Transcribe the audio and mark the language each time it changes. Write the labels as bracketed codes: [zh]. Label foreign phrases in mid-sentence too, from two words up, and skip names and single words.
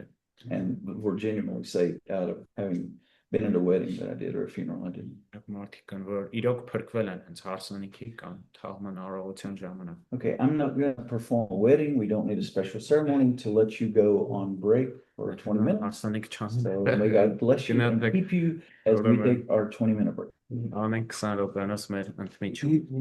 [en] And we're genuinely saved out of having been in a wedding that I did or a funeral I didn't. [hy] Մարդիկ կան, որ իրոք փրկվել են հենց հարսանիքի կամ թաղման առողջության ժամանակ։ [en] Okay, I'm not going to perform a wedding. We don't need a special ceremony to let you go on break for 20 minutes. [hy] Հարսանիք [en] So may God bless you and keep you as we take our 20-minute break. [hy] Անենք 20 րոպեանոց մեր ընդմիջում։